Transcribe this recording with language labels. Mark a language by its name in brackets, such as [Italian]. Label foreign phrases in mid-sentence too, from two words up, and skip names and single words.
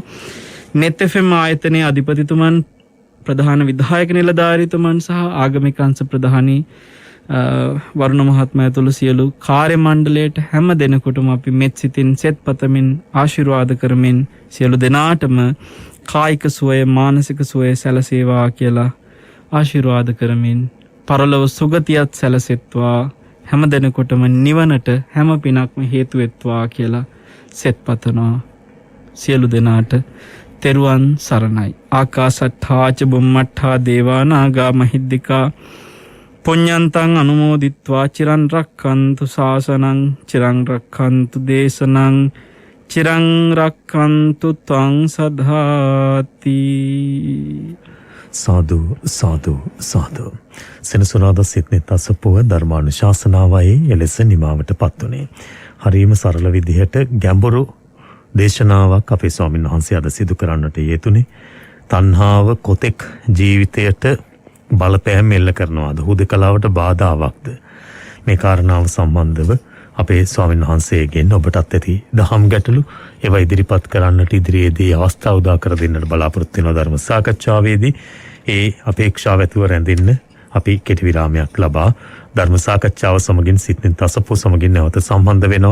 [Sinhala] net fm ආයතනයේ අධිපතිතුමන් ප්‍රධාන විධායක නිලධාරීතුමන් සහ ආගමික අංශ ප්‍රධානී වරුණ මහත්මයා ඇතුළු සියලු කාර්ය මණ්ඩලයට හැම දෙනෙකුටම අපි මෙත් සිතින් සෙත් පතමින් ආශිර්වාද කරමින් සියලු දෙනාටම කායික සුවය මානසික සුවය සැලසේවා කියලා ආශිර්වාද කරමින් පරලොව සුගතියත් සැලසෙත්වා හැම දෙනෙකුටම නිවනට හැම පිනක්ම හේතු වෙත්වා කියලා සෙත් පතනවා. සියලු දෙනාට තෙරුවන් සරණයි. [Pali] ආකාසට්ඨා ච බුම්මට්ඨා දේවා නාග මහිද්దికා පුඤ්ඤන්තං අනුමෝදිත්වා චිරන් රක්ඛන්තු ශාසනං චිරන් රක්ඛන්තු දේශනං චිරන් රක්ඛන්තු ත්වං සදාති. [Sinhala] සාදු සාදු සාදු. සෙනසුරාදා සිද්නේ තසපුව ධර්මානුශාසනාවයි එලෙස නිමාවට පත් වුණේ. හරීම සරල විදිහට ගැඹුරු දේශනාවක් අපේ ස්වාමීන් වහන්සේ අද සිදු කරන්නට යෙදුනේ. තණ්හාව කොතෙක් ජීවිතයට බලපෑම් එල්ල කරනවාද, හුදකලාවට බාධාවක්ද, මේ කාරණාව සම්බන්ධව අපේ ස්වාමීන් වහන්සේගෙන් ඔබටත් ඇති දහම් ගැටලු ඒවා ඉදිරිපත් කරන්නට ඉදිරියේදී අවස්ථාව උදා කර දෙන්නට බලාපොරොත්තු වෙන ධර්ම සාකච්ඡාවේදී ඒ අපේක්ෂාව ඇතුව රැඳෙන්න අපි කෙටි විරාමයක් ලබා ධර්ම සාකච්ඡාව සමගින් සිද්නේ තසපුව සමගින් නැවත සම්බන්ධ වෙනවා.